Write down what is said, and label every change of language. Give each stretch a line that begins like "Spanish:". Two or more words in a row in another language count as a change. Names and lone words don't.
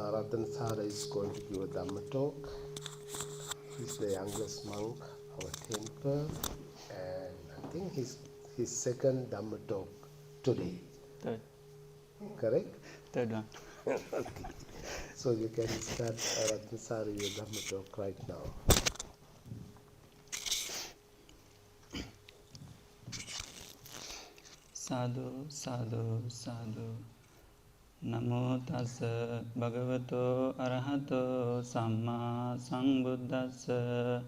English: Rathanasara is going to give a Dhamma talk. He's the youngest monk, our temple, and I think his second Dhamma talk today. Third. Correct? Third one. Okay. So you can start Rathanasara your Dhamma talk right now.
Pali: Sadhu, sadhu, sadhu. Namo tassa bhagavato arahato samma sambuddhassa.